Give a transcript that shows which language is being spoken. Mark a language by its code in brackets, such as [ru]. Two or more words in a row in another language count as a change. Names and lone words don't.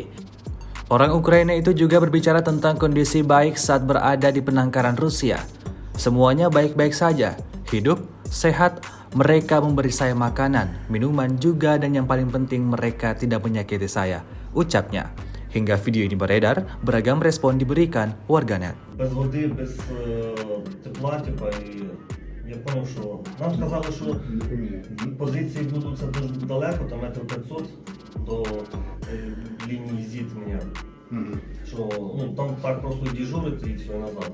[id] Orang Ukraina itu juga berbicara tentang kondisi baik saat berada di penangkaran Rusia. Semuanya baik-baik saja, hidup, sehat, mereka memberi saya makanan, minuman juga, dan yang paling penting mereka tidak menyakiti saya, ucapnya. Hingga video ini beredar, beragam respon diberikan warganet. [uk] Без води, без тепла, і я зрозумів, що нам сказали, що позиції будуть дуже далеко, там метрів 500 до лінії зіткнення. Що там так просто дежурити і все, і назад.